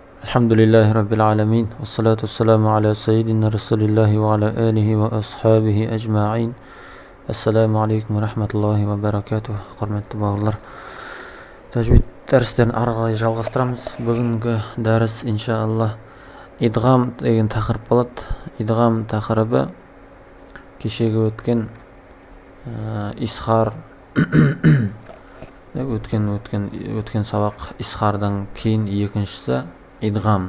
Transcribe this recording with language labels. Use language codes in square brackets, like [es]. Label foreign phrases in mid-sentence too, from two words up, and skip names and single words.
[ar] الحمد لله رب العالمين والصلاة والسلام على سيدنا رسول الله وعلى آله وأصحابه أجمعين. السلام عليكم ورحمة الله وبركاته. [kk] Құрметті бауырлар, тәжвид дәрістерін ары қарай жалғастырамыз. Бүгінгі дәріс иншаллах идғам деген тақырып болады. Идғам тақырыбы кешегі өткен исхар өткен сабақ исхардан кейін екіншісі идғам.